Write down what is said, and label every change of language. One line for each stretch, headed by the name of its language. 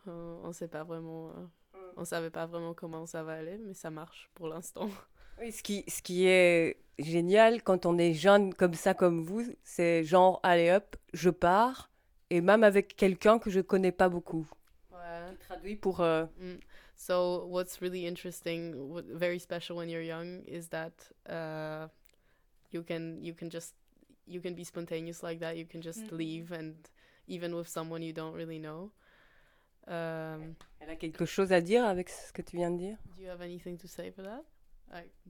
French: On ne sait pas vraiment... On ne savait pas vraiment comment ça va aller, mais ça marche pour l'instant. Oui, ce qui est génial quand on est jeune comme ça, comme vous, c'est genre, allez hop, je pars, et même avec quelqu'un que je ne connais pas beaucoup. Ouais. Traduit pour...
English: So, what's really interesting, very special when you're young, is that you can be spontaneous like that, you can just leave, and even with someone you don't really know.
French: Elle a quelque chose à dire avec ce que tu viens de dire?
English: Do you have anything to say for that?